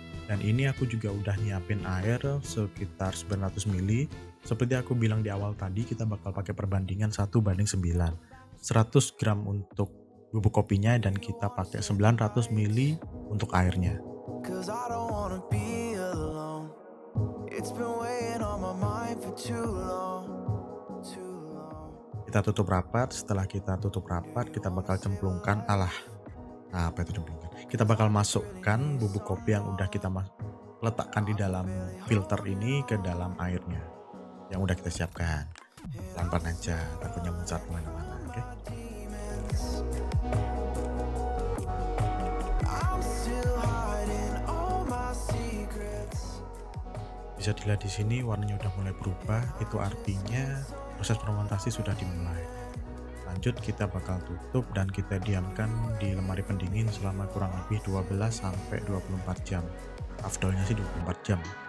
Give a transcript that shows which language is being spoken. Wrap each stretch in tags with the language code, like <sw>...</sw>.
<id>Dan ini aku juga udah nyiapin air sekitar 900 ml. Seperti aku bilang di awal tadi, kita bakal pakai perbandingan 1:9. 100 gram untuk bubuk kopinya dan kita pakai 900 ml untuk airnya.</id> <en>'Cause I don't wanna be alone. It's been weighing on my mind for too long, too long.</en> <id>Kita tutup rapat. Setelah kita tutup rapat, kita bakal cemplungkan apa itu cemplungkan? Kita bakal masukkan bubuk kopi yang udah kita letakkan di dalam filter ini ke dalam airnya yang udah kita siapkan. Pelan-pelan aja, takutnya muncrat kemana-mana. Oke?</id> <en>I'm still hiding all my secrets.</en> <id>Bisa dilihat di sini warnanya udah mulai berubah, itu artinya proses fermentasi sudah dimulai. Lanjut kita bakal tutup dan kita diamkan di lemari pendingin selama kurang lebih 12 sampai 24 jam. Afdolnya sih 24 jam.</id>